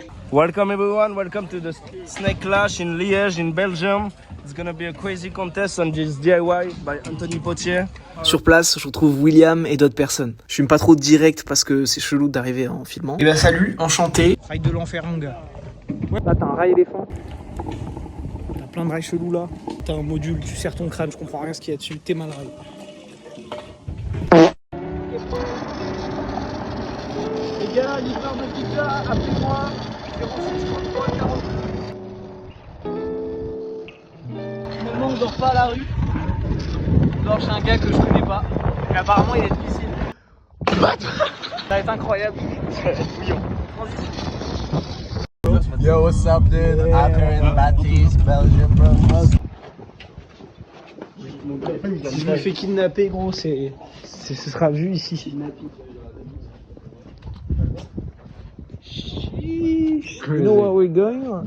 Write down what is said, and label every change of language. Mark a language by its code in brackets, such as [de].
[en] Welcome everyone, welcome to the snake clash in Liège in Belgium. It's gonna be a crazy contest on this DIY by Anthony Potier. [fr] Sur place, je retrouve William et d'autres personnes. Je filme pas trop direct parce que c'est chelou d'arriver en filmant. Et bah salut, enchanté. Rail de l'enfer mon gars. Là t'as un rail éléphant. T'as plein de rails chelous là. T'as un module, tu serres ton crâne, je comprends rien ce qu'il y a dessus, t'es mal rail. Les gars, livreur de pizza, appelez-moi. 06 33 40. Finalement on dort pas à la rue. On dort chez un gars que je connais pas. Et apparemment il a une piscine. Ça va être incroyable. Ça va être fouillant. [en] Yo, what's up, dude? Out here in Baptiste, Belgium, bro. [fr] Je me fais kidnapper, gros, ce sera vu ici. [en] You know where we're going?